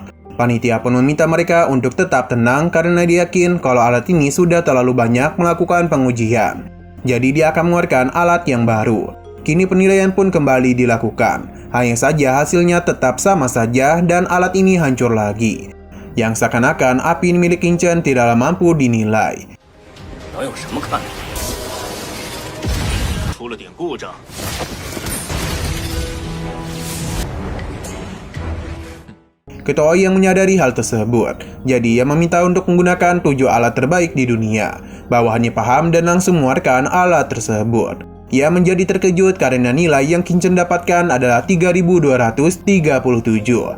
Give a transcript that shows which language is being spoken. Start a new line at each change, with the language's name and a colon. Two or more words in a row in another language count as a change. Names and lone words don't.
Indonesian: Panitia pun meminta mereka untuk tetap tenang karena dia yakin kalau alat ini sudah terlalu banyak melakukan pengujian. Jadi dia akan mengeluarkan alat yang baru. Kini penilaian pun kembali dilakukan. Hanya saja hasilnya tetap sama saja dan alat ini hancur lagi. Yang seakan-akan api milik Qingchen tidaklah mampu dinilai.
Chinese: 能有什么看头？出了点故障。
Indonesian: Ketua yang menyadari hal tersebut, jadi ia meminta untuk menggunakan 7 alat terbaik di dunia. Bawahannya paham dan langsung mengeluarkan alat tersebut. Ia menjadi terkejut karena nilai yang Qingchen dapatkan adalah 3237.